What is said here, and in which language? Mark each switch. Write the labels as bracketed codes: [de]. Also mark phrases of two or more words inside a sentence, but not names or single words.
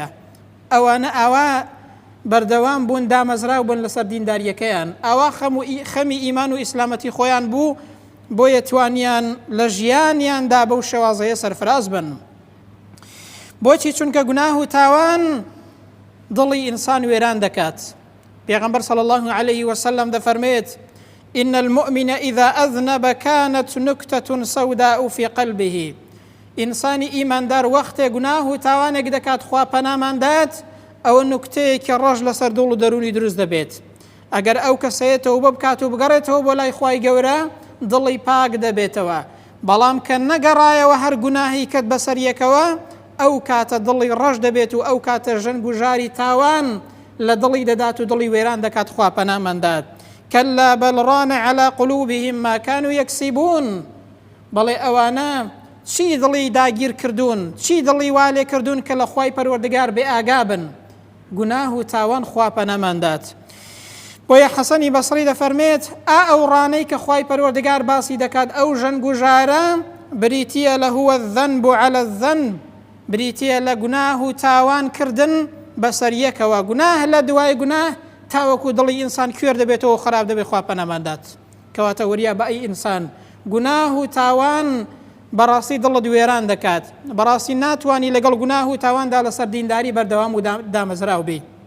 [ckb] ئەوانە ئاوا بەردەوام بوون، دامەزراو بوون لەسەر دینداریەکەیان، ئاوا خەمی ئیمان و ئیسلامەتی خۆیان بوو، بۆیە توانیان لە ژیانیاندا بەو شێوازەیە سەرفراز بن. بۆچی؟ چونکە گوناه و تاوان دڵی ئینسان وێران دەکات. [ar] پێغەمبەر صلی الله عليه وسلم دەفەرمێت إن المؤمن إذا أذنب كانت نكتة سوداء في قلبه. [ckb] ئینسانی ئیماندار وەختێ گوناه و تاوانێک دەکات، خوا پەنامان دات، ئەوە نوکتەیەکی ڕەش لەسەر دڵ و دەرونی دروست دەبێت. ئەگەر ئەو کەسەیە تەوبە بکات و بگەڕێتەوە بۆ لای خوای گەورە، دڵی پاک دەبێتەوە. بەڵام کە نەگەڕایەوە هەر گوناهی کەت بەسەریەکەوە، ئەو کاتە دڵی ڕەش دەبێت و ئەو کاتە ژەنگ و ژاری تاوان لە دڵی دەدات و دڵی وێران دەکات. خوا پەنامان دات. [ar] كلا بل ران على قلوبهم ما كانوا يكسبون. [ckb] بەڵێ ئەوانە چی دڵی داگیر کردوون، چی دڵی والێ کردوون کە لە خوای پەروەردگار بێ ئاگا بن. گوناه و تاوان خوا پەنامان دات. بۆیە حەسەنی بەسری دەفەرمێت ئەو ڕانەی کە خوای پەروەردگار باسی دەکات، ئەو ژەنگ و ژارە بریتیە لە [ar] هو الذنب على الذنب، [ckb] بریتیە لە گوناه و تاوان کردن بەسەر یەکەوە. گوناه لە دوای گوناه تاوەکو دڵی ئینسان کوێر دەبێتەوە، خراپ دەبێت. خوا پەنامان دات. کەواتە وەریا بە ئەی ئینسان، گوناه و تاوان بەڕاستی دڵت وێران دەکات. بەڕاستی ناتوانی لەگەڵ گوناه و تاواندا لەسەر دینداری بەردەوام و دامەزراو بی.